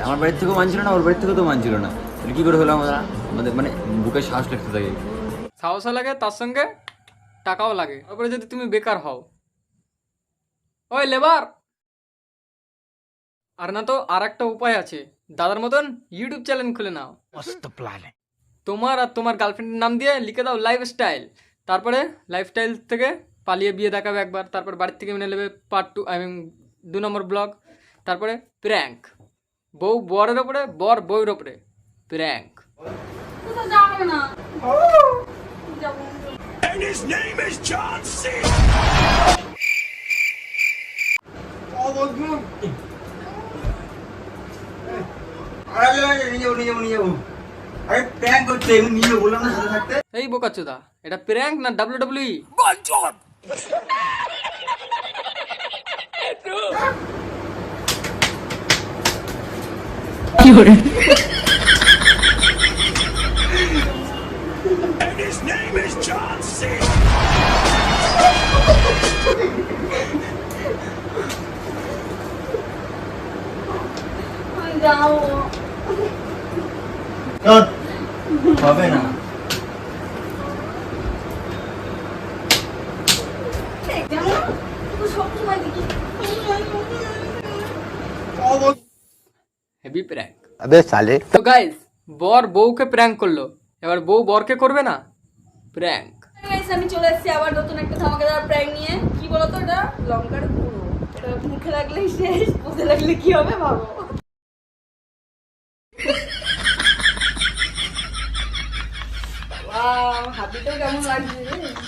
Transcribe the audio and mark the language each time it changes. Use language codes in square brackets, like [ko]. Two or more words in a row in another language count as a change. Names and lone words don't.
[bn] আমার বাড়ির থেকেও মানছিল না, ওর বাড়ির থেকেও তো মানছিল না, তাহলে কী করে হলো? আমাদের মানে বুকে সাহস লাগতে থাকে। সাহসও লাগে, তার সঙ্গে টাকাও লাগে। তারপরে যদি তুমি বেকার হও, ওই লেবার। আর না তো আর একটা উপায় আছে, দাদার মতন ইউটিউব চ্যানেল খুলে নাও। [hi] मस्त प्लान है। [bn] তোমার আর তোমার গার্লফ্রেন্ডের নাম দিয়ে লিখে দাও লাইফস্টাইল। তারপরে লাইফস্টাইল থেকে পালিয়ে বিয়ে দেখাবে একবার, তারপর বাড়ির থেকে মেনে নেবে পার্ট 2, 2 নম্বর ব্লগ। তারপরে প্র্যাঙ্ক, বউ বরের ওপরে, বর বউয়ের ওপরে প্র্যাঙ্ক। [en] And his name is John C. [bn] এই বোকাচোদা, এটা প্র্যাঙ্ক না WWE? [en] And his name is John C. [bn] হবে না। হেভি প্র্যাঙ্ক। [hi] अबे साले। [bn] তো গাইস, বর বউকে প্র্যাঙ্ক করলো, এবার বউ বরকে করবে না প্র্যাঙ্ক। গাইস, আমি চলে এসেছি আবার নতুন একটা ধামাকাদার প্র্যাঙ্ক নিয়ে। কি বলতো, এটা লঙ্কার গুঁড়ো। এটা মুখে লাগলে শেষ, মুখে লাগলে কি হবে ভাবো। ওয়াও, হাতিটাও কেমন লাগছে রে।